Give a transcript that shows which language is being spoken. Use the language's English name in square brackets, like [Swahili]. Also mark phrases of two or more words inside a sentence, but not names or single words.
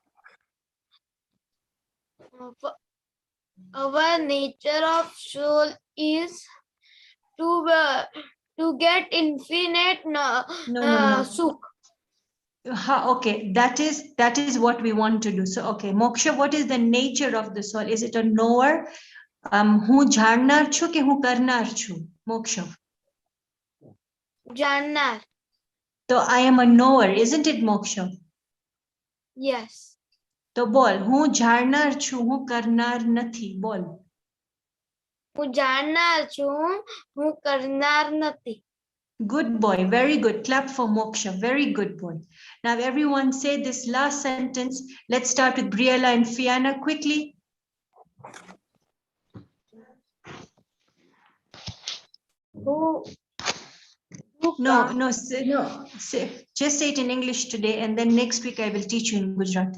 [English] Our nature of soul is to get infinite No. sukh. Okay, that is what we want to do. So okay, Moksha, what is the nature of the soul? Is it a knower? [Gujarati] હું જાણનાર છું કે હું કરનાર છું? [English] Moksha. Jannar. So I am a knower, isn't it, Moksha? Yes. [Gujarati] So બોલ, હું જાણનાર છું, હું કરનાર નથી. [English] Bol. [Gujarati] હું જાણનાર છું હું કરનાર નથી. [English] Good boy, very good. Clap for Moksha, very good boy. Now everyone say this last sentence. Let's start with Briella and Fiana quickly. Just say it in English today and then next week I will teach you in Gujarati.